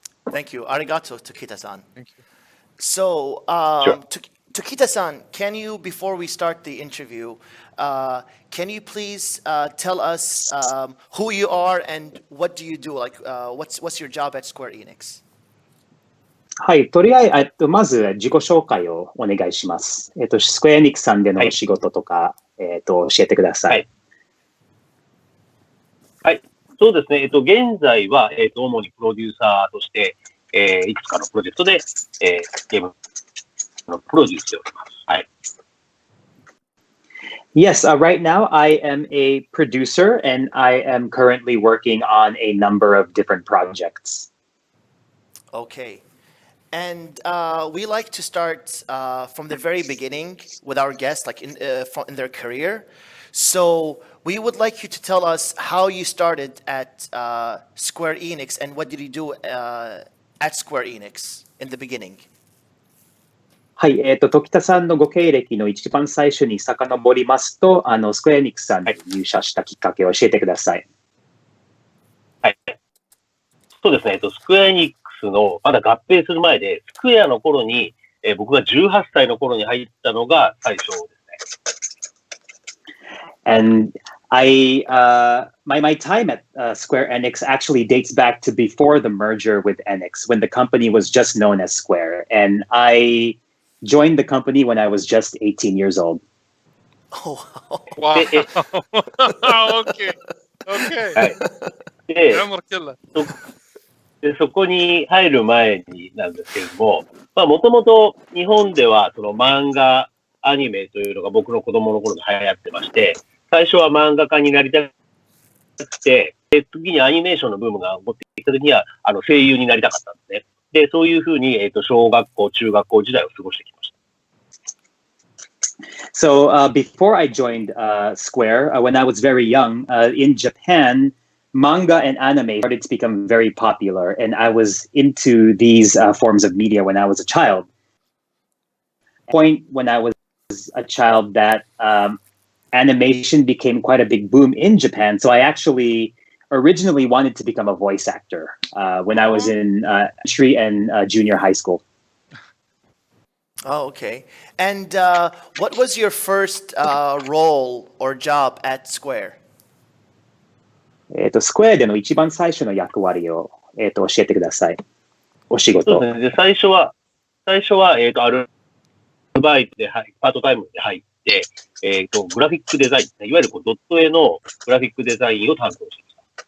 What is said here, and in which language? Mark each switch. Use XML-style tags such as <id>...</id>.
<en>Thank you. Arigato, Tokita-san. Thank you. So, Sure. Tokita-san, can you, before we start the interview, can you please tell us who you are and what do you do? Like, what's your job at Square Enix?</en> <ja>はい、とりあえず、まず自己紹介をお願いします。スクエアニックさんでのお仕事とか、教えてください。はい。そうですね。現在は、主にプロデューサーとして、いくつかのプロジェクトで、ゲームのプロデュースしております。はい。</ja> <en>Yes, right now I am a producer and I am currently working on a number of different projects. Okay. And we like to start from the very beginning with our guests, like in their career. So we would like you to tell us how you started at Square Enix and what did you do at Square Enix in the beginning?</en> <ja>はい、時田さんのご経歴の一番最初に遡りますと、スクエアニックさんに入社したきっかけを教えてください。はい。そうですね。スクエアニックスのまだ合併する前で、スクエアの頃に、僕が18歳の頃に入ったのが最初ですね。</ja> <en>And my time at Square Enix actually dates back to before the merger with Enix, when the company was just known as Square. And I joined the company when I was just 18 years old. Oh, wow. Okay. Okay.</en> <ja>はい。で、そこに入る前になんですけれども、もともと日本ではその漫画、アニメというのが僕の子供の頃に流行ってまして、最初は漫画家になりたくて、次にアニメーションのブームが起こってきた時には、声優になりたかったんですね。で、そういうふうに、小学校、中学校時代を過ごしてきました。</ja> <en>So before I joined Square, when I was very young, in Japan, manga and anime started to become very popular, and I was into these forms of media when I was a child. Point when I was a child that animation became quite a big boom in Japan, so I actually originally wanted to become a voice actor when I was in elementary and junior high school. Oh, okay. And what was your first role or job at Square?</en> <ja>スクエアでの一番最初の役割を、教えてください。お仕事。そうですね。で、最初は、アルバイトでパートタイムで入って、グラフィックデザイン、いわゆるドット絵のグラフィックデザインを担当していました。</ja>